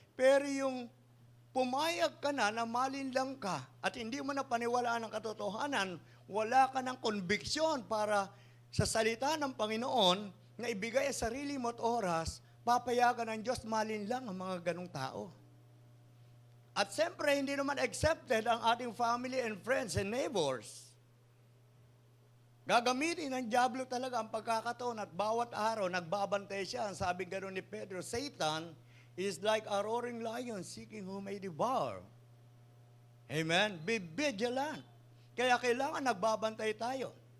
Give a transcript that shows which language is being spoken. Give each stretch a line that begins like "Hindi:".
Filipino: Pero yung pumayag ka na malinlang ka at hindi mo na paniwalaan ang katotohanan, wala ka ng conviction para sa salita ng Panginoon na ibigay ang sarili mo at oras, papayagan ng Diyos malin lang ang mga ganong tao. At siyempre, hindi naman accepted ang ating
English: family and friends and neighbors.
Filipino: Gagamitin ng diablo talaga ang pagkakataon at bawat araw nagbabantay siya. Ang sabi gano'n ni Pedro,
English: Satan is like a roaring lion seeking whom may devour. Amen? Be vigilant.
Filipino: Kaya kailangan nagbabantay tayo.